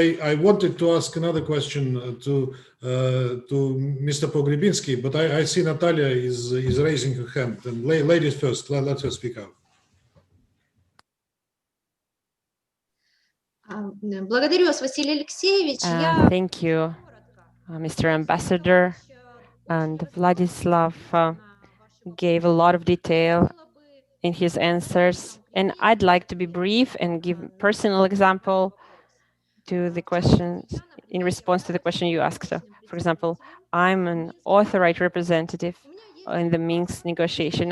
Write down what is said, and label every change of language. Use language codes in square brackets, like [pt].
[en] I wanted to ask another question to Mr. Pogrebinski, but I see Natalia is raising her hand. And ladies first, let her speak out. [ru] Благодарю вас, Василий Алексеевич. [en] Thank you, Mr. Ambassador. And Vladislav gave a lot of detail in his answers. And I'd like to be brief and give a personal example to the questions in response to the question you asked. For example, I'm an authorized representative in the Minsk negotiation.